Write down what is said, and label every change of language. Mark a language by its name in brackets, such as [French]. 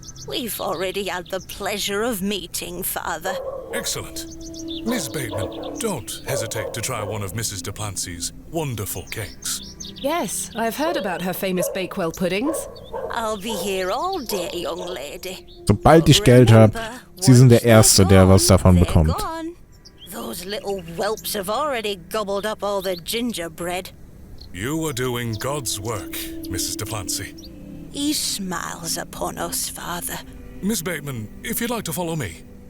[English] We've already had the pleasure of meeting, Father. Excellent. Miss Bateman, don't hesitate to try one of Mrs. Duplancy's wonderful cakes. Yes, I've heard about her famous Bakewell puddings. I'll be here all day, young lady. [German] Sobald ich Geld habe, Sie sind der Erste, der was davon bekommt. [English] Those little whelps have already gobbled up all the gingerbread. You are doing God's work, Mrs. Duplancy. He smiles upon us, Father. Miss Bateman, if you'd like to follow me.